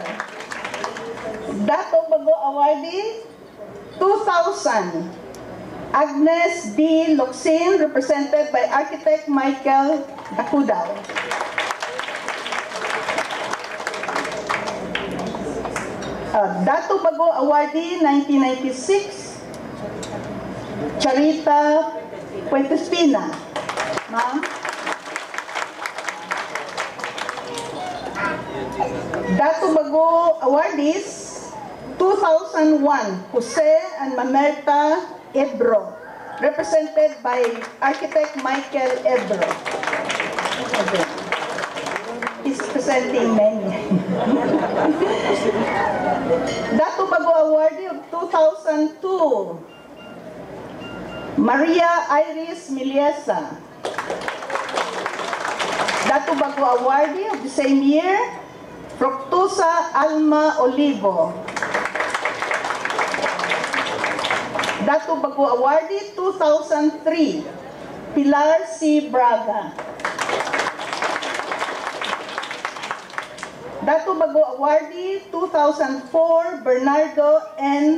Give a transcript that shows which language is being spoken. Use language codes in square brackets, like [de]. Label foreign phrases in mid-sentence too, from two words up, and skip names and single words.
[en] Dato Bago Awardee 2000, Agnes D. Locsin, represented by architect Michael Dacuda. Dato Bago Awardee 1996, Charita Puentespina. Ma'am. Dato Bago Awardees 2001, Jose and Mamerta Ebro, represented by architect Michael Ebro. He's presenting many. Dato Bago Awardee of 2002, Maria Iris Miliesa. Dato Bago Awardee of the same year, Fructuosa Alma Olivo. Dato Bago Awardee 2003, Pilar C. Braga. Dato Bago Awardee 2004, Bernardo N.